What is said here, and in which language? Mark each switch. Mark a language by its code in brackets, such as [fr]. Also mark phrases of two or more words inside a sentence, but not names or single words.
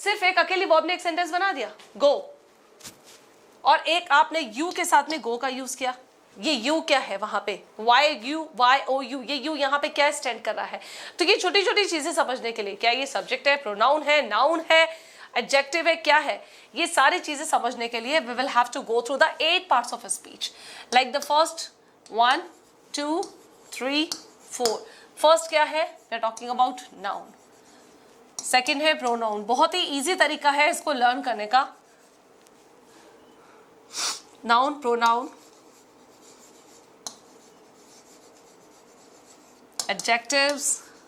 [hi] सिर्फ एक अकेली वर्ब ने एक सेंटेंस बना दिया, गो, और एक आपने यू के साथ में गो का यूज किया. ये यू क्या है वहां पे, [en] Y O U, [hi] ये यू यहाँ पे क्या स्टैंड कर रहा है. तो ये छोटी छोटी चीजें समझने के लिए, क्या ये सब्जेक्ट है, प्रोनाउन है, नाउन है, एडजेक्टिव है, क्या है, ये सारी चीजें समझने के लिए [en] we will have to go through the 8 parts of speech. like the first 1 2 3 4. फर्स्ट [hi] क्या है, [en] we are talking about noun. [hi] सेकेंड है प्रोनाउन. बहुत ही इजी तरीका है इसको लर्न करने का. [en] noun, pronoun, adjectives,